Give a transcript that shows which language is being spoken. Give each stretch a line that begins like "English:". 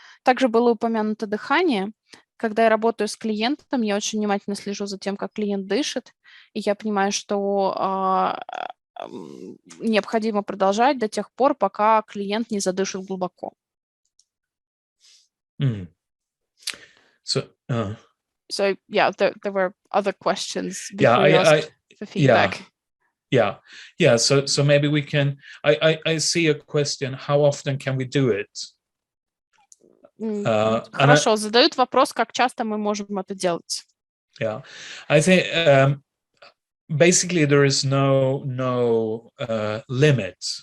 Russian: Также было упомянуто дыхание. Когда я работаю с клиентом, я очень внимательно слежу за тем, как клиент дышит, и я понимаю, что необходимо продолжать до тех пор, пока клиент не задышит глубоко.
English: So yeah, there were other questions before you asked for feedback. Yeah. So maybe we can. I see a question. How often can we do it?
Russian: Хорошо, задают вопрос, как часто мы можем это делать.
English: Yeah, I think. Basically, there is no limit.